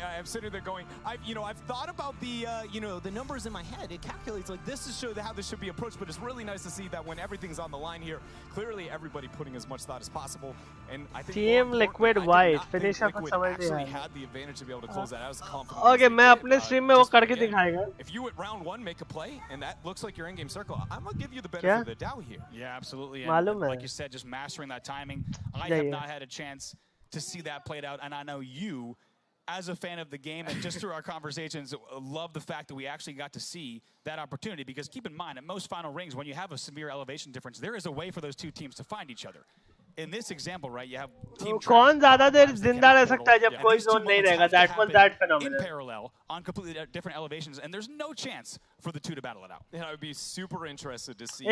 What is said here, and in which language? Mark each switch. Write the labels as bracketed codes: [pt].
[en] I'm sitting there going, I've thought about the, the numbers in my head. It calculates like this to show how this should be approached, but it's really nice to see that when everything's on the line here, clearly everybody putting as much thought as possible. And I think Team Liquid White finish up actually had the advantage to be able to close that. I was confident. [hi] Okay, मैं अपने stream में वो करके दिखाएगा. [en] If you at round 1 make a play and that looks like your in-game circle, I'm gonna give you the benefit of the doubt here. Yeah, absolutely. And like you said, just mastering that timing. I have not had a chance to see that played out, and I know you, as a fan of the game and just through our conversations, love the fact that we actually got to see that opportunity. Because keep in mind, at most final rings, when you have a severe elevation difference, there is a way for those two teams to find each other. In this example, right, you have team [hi] कौन ज़्यादा देर जिंदा रह सकता है जब कोई zone नहीं रहेगा? [en] That was that phenomenon. In parallel, on completely different elevations, and there's no chance for the two to battle it out. Yeah, I would be super interested to see.